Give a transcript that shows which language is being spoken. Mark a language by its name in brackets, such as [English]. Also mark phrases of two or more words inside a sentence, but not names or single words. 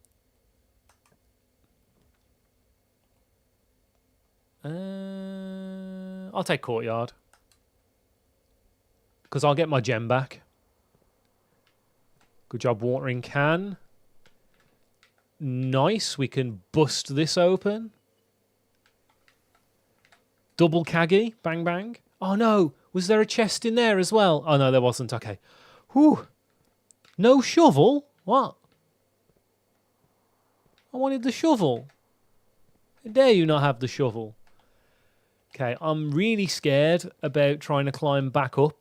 [English] I'll take courtyard because I'll get my gem back. Good job watering can. Nice. We can bust this open. Double caggy. Bang, bang. Oh, no. Was there a chest in there as well? Oh, no, there wasn't. Okay. Whew. No shovel? What? I wanted the shovel. How dare you not have the shovel? Okay, I'm really scared about trying to climb back up.